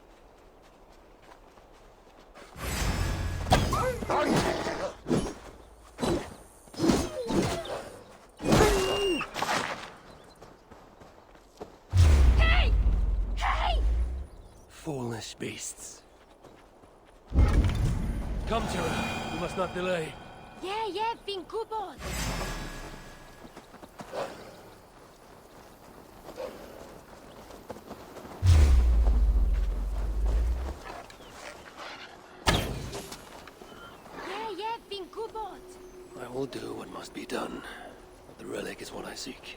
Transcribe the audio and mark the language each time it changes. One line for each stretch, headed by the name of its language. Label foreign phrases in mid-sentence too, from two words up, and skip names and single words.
English: Hey! Hey! Foolish beasts. Come, Tira. We must not delay. Yeah,
Welsh: fi'n gwybod. Yeah, fi'n gwybod.
English: I will do what must be done. But the relic is what I seek.